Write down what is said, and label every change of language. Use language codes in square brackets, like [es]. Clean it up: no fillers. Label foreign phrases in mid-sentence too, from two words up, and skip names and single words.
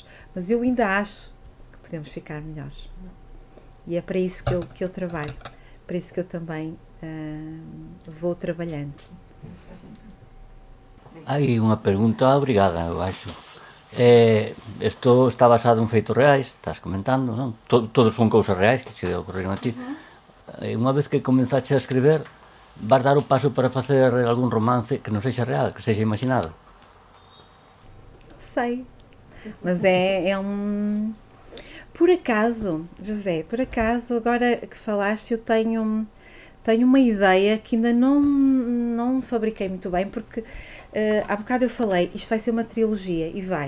[pt] Mas eu ainda acho que podemos ficar melhores. E é para isso que eu trabalho, para isso que eu também vou trabalhando. [gl] Hai unha pergunta obrigada, [pt] eu acho. [gl] Isto está basado en feitos reais, estás comentando, non? Todos son cousas reais que se ocorreron a ti. Unha vez que comenzaste a escribir, vas dar o paso para facer algún romance que non sexa real, que sexa imaginado? [pt] Sei, mas é Por acaso, José, agora que falaste, eu tenho uma ideia que ainda não fabriquei muito bem, porque há bocado eu falei, isto vai ser uma trilogia, e vai.